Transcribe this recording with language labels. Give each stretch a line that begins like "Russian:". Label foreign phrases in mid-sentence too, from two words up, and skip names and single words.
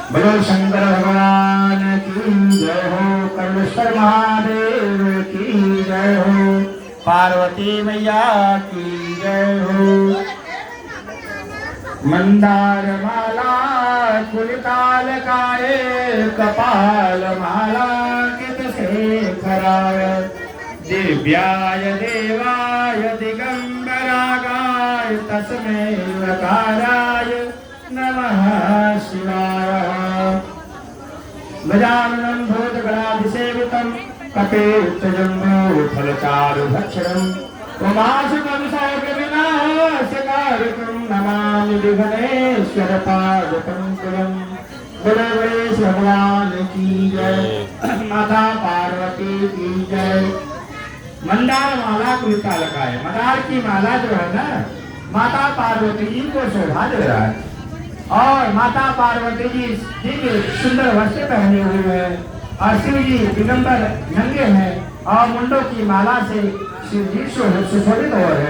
Hindi: बोलो शंकर भगवान की जय हो, कर्मेश्वर महादेव की जय हो, पार्वती मैया की जय हो।
Sanskrit: मंदार माला कुलताल काए, कपाल माला कित शेखराय, दिव्याय देवाय दिगंबरागाय, तस्मै लकाराय नमः शिवाय। गजाननं भूतगणाधिसेवितं कपित्थजम्बूफलचारुभक्षणं, त्वमाशुकविनाशकारकं नमामि विघ्नेश्वर पादपङ्कजं।
Hindi: बोलो गणेश भगवान की जय, माता पार्वती की जय।
Sanskrit: मंदार माला कुलताल काए,
Hindi: मंदार की माला जो है ना, माता पार्वती जी को शोभा दे रहा है। और माता पार्वती जी सुंदर वस्त्र पहने हुए हैं और शिव जी दिगंबर नंगे हैं और मुंडों की माला से शिव जी सुशोभित हो रहे हैं।